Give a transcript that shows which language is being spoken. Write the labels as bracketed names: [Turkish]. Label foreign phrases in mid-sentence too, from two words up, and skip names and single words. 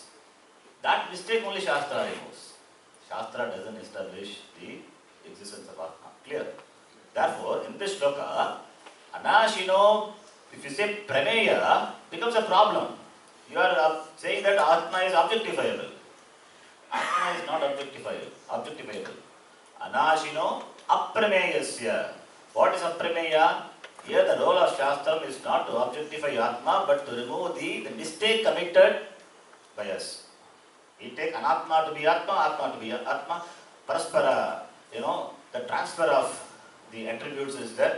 [English] That mistake only Shastra removes. Shastra doesn't establish the existence of Atma. Clear? Therefore, in this shloka, Anashino, if you say prameya, becomes a problem. You are saying that Atma is objectifiable. Atma is not objectifiable. [Sanskrit] Anashino aprameyasya. [English] What is aprameya? Here the role of Shastra is not to objectify Atma, but to remove the mistake committed by us. We take Anatma to be Atma, Atma to be Atma. Paraspara, the transfer of the attributes is there.